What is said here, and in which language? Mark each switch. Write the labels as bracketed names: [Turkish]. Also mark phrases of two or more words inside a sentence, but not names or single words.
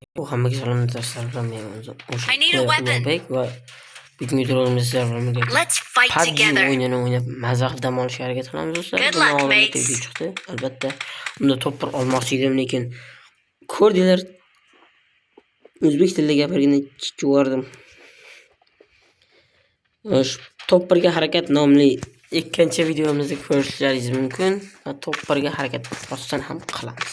[Uzbek] Hammaga salom do'stlar, men o'sha [English] I need a weapon. [Uzbek] Ulug'bek va bugungi videomizda sizlar bilan birga [English] Let's fight PUBG together. [Uzbek] o'yinini o'ynab maza qilib dam olishga harakat qilamiz do'stlar. [English] Good [Uzbek] Bundan [English] luck, [Uzbek] oldin [English] mates. [Uzbek] video chiqdi. Albatta, unda topir olmoqchi edim, lekin ko'rdinglar, o'zbek tilida gapirganda chiqardim. O'sha topirga harakat nomli ikkinchi videomizda ko'rishlaringiz mumkin va topirga harakat rostdan ham qilamiz.